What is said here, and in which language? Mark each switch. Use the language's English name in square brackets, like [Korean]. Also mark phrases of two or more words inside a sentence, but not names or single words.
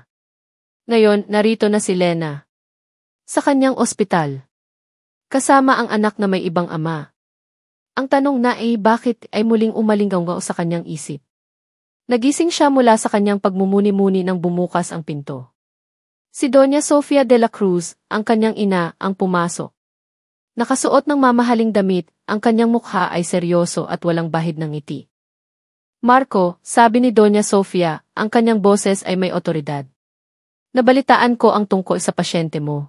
[Filipino] Ngayon, narito na si Lena. Sa kanyang ospital. Kasama ang anak na may ibang ama. Ang tanong na bakit ay muling umalinggaw sa kanyang isip. Nagising siya mula sa kanyang pagmumuni-muni nang bumukas ang pinto. Si Doña Sofia de la Cruz, ang kanyang ina, ang pumasok. Nakasuot ng mamahaling damit, ang kanyang mukha ay seryoso at walang bahid ng ngiti. Marco, sabi ni Doña Sofia, ang kanyang boses ay may otoridad. Nabalitaan ko ang tungkol sa pasyente mo.